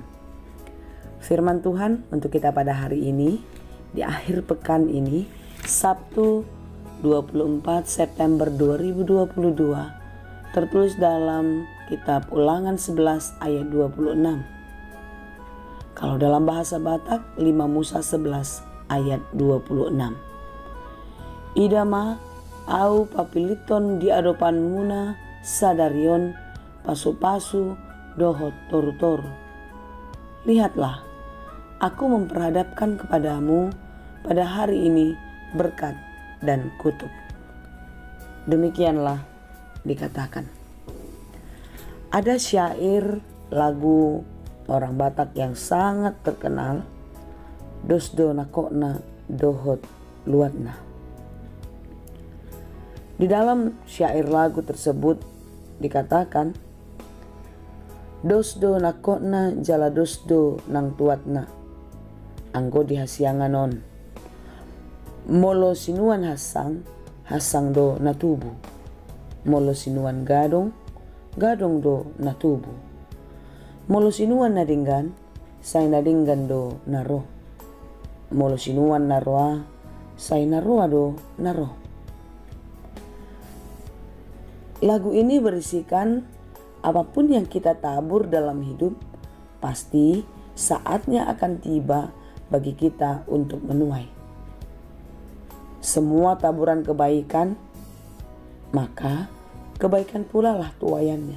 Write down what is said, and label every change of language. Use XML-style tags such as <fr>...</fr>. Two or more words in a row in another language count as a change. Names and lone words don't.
<id>Firman Tuhan untuk kita pada hari ini, di akhir pekan ini, Sabtu 24 September 2022, tertulis dalam kitab Ulangan 11 ayat 26. Kalau dalam bahasa Batak, 5 Musa 11 ayat 26.</id> <bbc>Idama au papiliton di adopan muna sadarion pasu-pasu dohot toru-toru.</bbc> <id>Lihatlah, aku memperhadapkan kepadamu pada hari ini berkat dan kutuk. Demikianlah dikatakan. Ada syair lagu orang Batak yang sangat terkenal,</id> <bbc>dosdo nakokna dohot luatna.</bbc> <id>Di dalam syair lagu tersebut dikatakan,</id> <bbc>dosdo nakokna jala dosdo nang tuatna, anggo dihasianganon. Molo sinuan hasang do natubu. Molo sinuan gadong do natubu. Molo sinuan nadinggan, say nadinggan do naro. Molo sinuan naroa, say naroa do naro.</bbc> <id>Lagu ini berisikan apapun yang kita tabur dalam hidup, pasti saatnya akan tiba bagi kita untuk menuai. Semua taburan kebaikan, maka kebaikan pula lah tuaiannya.</id>